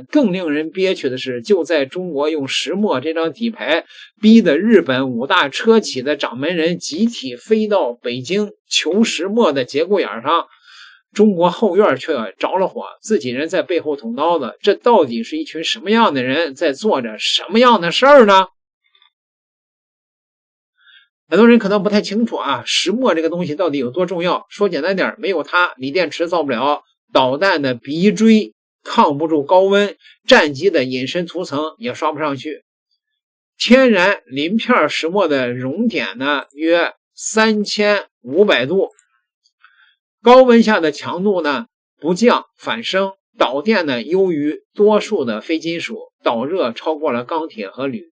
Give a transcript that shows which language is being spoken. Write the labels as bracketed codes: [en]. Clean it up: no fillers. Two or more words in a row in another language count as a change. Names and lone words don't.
[zh] 更令人憋屈的是，就在中國用石墨這張底牌逼得日本5大車企的掌門人集體飛到北京求石墨的節骨眼上，中國後院卻着了火，自己人在背後捅刀子。這到底是一群什麼樣的人在做着什麼樣的事兒呢？很多人可能不太清楚啊，石墨這個東西到底有多重要。說簡單點，沒有它，鋰電池造不了，導彈的鼻錐抗不住高溫，戰機的隱身塗層也刷不上去。天然磷片石墨的熔點呢，約3500度，高溫下的強度呢不降反升，導電呢優於多數的非金屬，導熱超過了鋼鐵和鋁。